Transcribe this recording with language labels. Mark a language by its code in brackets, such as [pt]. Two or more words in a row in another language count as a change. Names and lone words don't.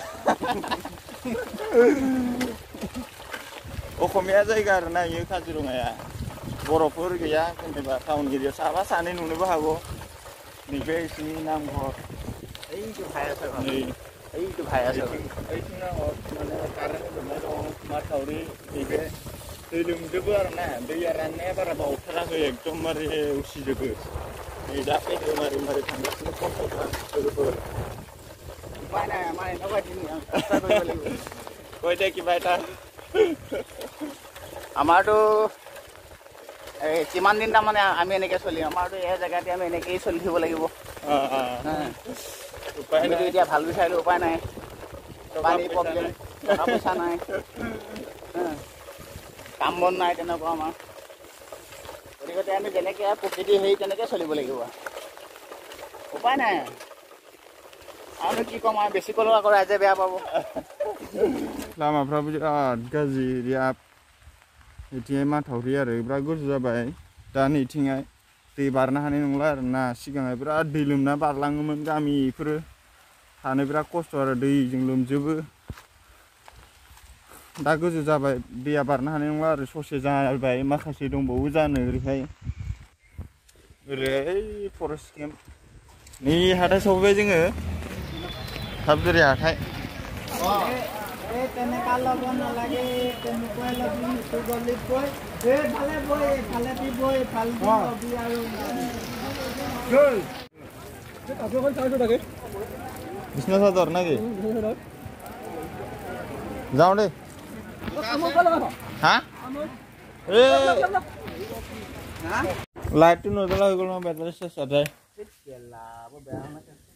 [brx] अखमिया जायगा आरोना इयो काजिरङाया बर'फोर गैया जेनेबा टाउन एरियायाव साफा सानै नुनोबो हागौ नैबे इसिनि नामघर ओइथिं नामघर माने कारेन्ट होजोबनाय दं माथावरि नैबे दै लोमजोबो आरोना दैया राननाया बारा बावथाराखै एकदमबारे उसिजोबो नै दा फैदों मारै थांगासिनो खस्थ'फ्रा लोगोफोर [as] কৈ দে কিবা এটা আমাৰতো কিমান দিন তাৰমানে আমি এনেকৈ চলিম আমাৰতো এই জেগাতে আমি এনেকৈয়ে চলি থাকিব লাগিব আমিতো এতিয়া ভাল বিচাৰিলোঁ উপায় নাই পানী প্ৰব্লেম টকা পইচা নাই কাম বন নাই তেনেকুৱা আমাৰ গতিকে আমি যেনেকৈ প্ৰকৃতি হেৰি তেনেকৈ চলিব লাগিব উপায় নাই आरो কি কম বেছি কলেও আকৌ ৰাইজে বেয়া পাব [brx] लामाफ्राबो बिराद गाज्रि रियाब इथिंहाय माथावरि आरो बिराद गोजौ जाबाय दा नैथिंहाय दै बारनो हानाय नंला आरोना सिगांहाय बिराद दै लोमना बारलाङोमोन गामिफोरो थानो बिराद खस्थ' आरो दैजों लोमजोबो दा गोजौ जाबाय दैया बारनो हानाय नंला आरो ससे जाबाय माखासे दंबावो जानो ओरैहाय फरेस्ट केम्प नै हाथाय सफैबाय जोङो साबजुरि हाथाय বিষ্ণু চাদর [as] নাকি যাও দে হ্যাঁ লাইটটো নজ্বলা হৈ গ'ল ন বেটাৰী চেছ